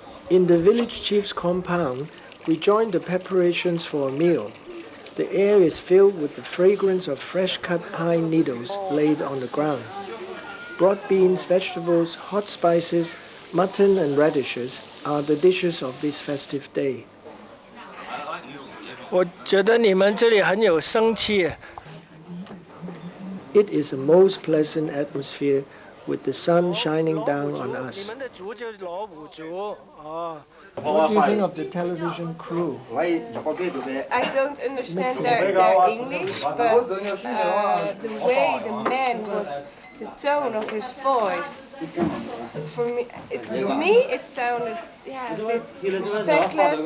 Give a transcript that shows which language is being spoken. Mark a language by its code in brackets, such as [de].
[en] In the village chief's compound, we join the preparations for a meal. The air is filled with the fragrance of fresh-cut pine needles laid on the ground. Broad beans, vegetables, hot spices, mutton and radishes are the dishes of this festive day. [zh] 我觉得你们这里很有生气。 [en] It is a most pleasant atmosphere with the sun shining down on us. [zh] 你们的族就是老虎族哦。 [en] What do you think of the television crew? I don't understand their English, but the way the man was, the tone of his voice, for me, to me it sounded a bit respectless.